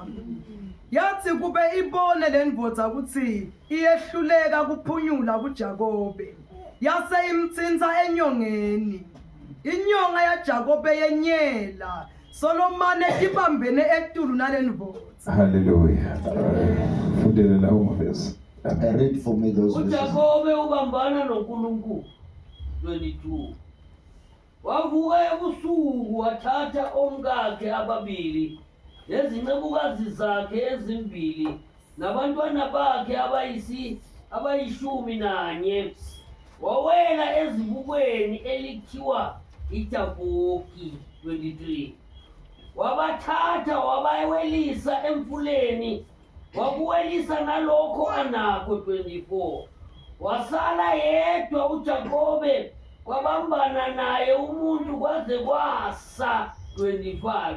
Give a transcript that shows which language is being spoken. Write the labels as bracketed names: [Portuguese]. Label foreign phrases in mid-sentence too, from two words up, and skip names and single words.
[Swati] Yathi kube ibone lendvodza kutsi iyehluleka kuphunyula kuJakobe. Yase imtsinza enyongeni. Inyonga yaJakobe yenyela. Solomon etibambene etulu nalendvodza. Hallelujah. Fundele lawo mavesi. [English] Read for me those verses. [Zulu] uJakobe ubambana noNkulunkulu 22 wavuka ebusuku wathatha omkakhe ababili nezincebukazi zakhe ezimbili nabantwana bakhe abayishumi nanye wawela ezibukweni elikhiwa iJabhoki 23 wabathatha wabayewelisa emfuleni wakuwelisa nalokho anakho 24 wasala yedwa uJakobe kwabambana naye umuntu kwaze kwasa 25.